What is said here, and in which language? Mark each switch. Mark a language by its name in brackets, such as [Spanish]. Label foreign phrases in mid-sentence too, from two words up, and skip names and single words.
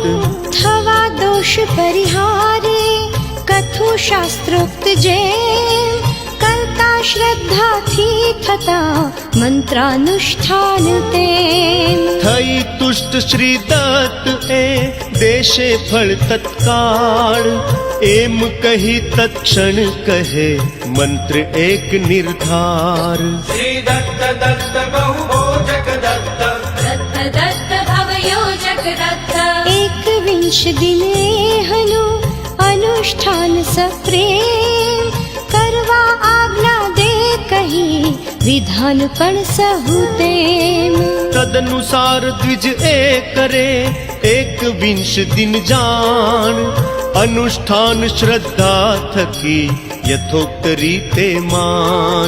[Gujarati] થવા દોષ પરિહારે કથું શાસ્ત્રોક્ત જેમ કરતા શ્રદ્ધાથી થતા મંત્રાનુષ્ઠાન તેમ થઈ તુષ્ટ શ્રી દત્ત એ દેશે ફળ તત્કાળ એમ કહી તત્ક્ષણ કહે મંત્ર એક નિર્ધાર [Sanskrit] શ્રી દત્ત દત્ત બહુ ભોજક દત્ત दत्त दत्त भवयोजक दत्त [Gujarati] એકવિંશ દિને હનુ અનુષ્ઠાન સપ્રેમ કરવા આજ્ઞા દે કહી વિધાન પણ સહુ તેમ તદનુસાર દ્વિજ એ કરે એક વિંશ દિન જાણ અનુષ્ઠાન શ્રદ્ધા થકી યથોક્ત રીતે માન